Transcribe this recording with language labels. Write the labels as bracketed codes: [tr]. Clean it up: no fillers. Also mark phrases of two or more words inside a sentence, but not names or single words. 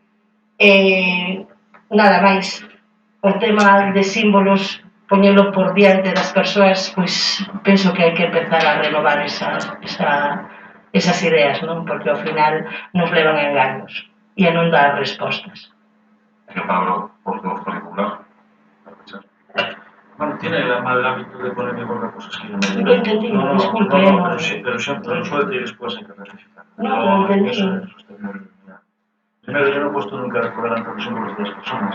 [gl] Nada máis, o tema de símbolos, poñelo por diante das persoas, pois penso que hai que empezar a renovar esas ideas, non? Porque ao final nos levan a engaños e a non dar respostas. [es] Señor Pablo, por favor, particular. Bueno, tiene el mal hábito de ponerme con las cosas que yo me No entendí, disculpe. No, pero siempre suelta y después hay que rectificar. No entendí. Primero, yo no he puesto nunca a recordar ante los símbolos de las personas.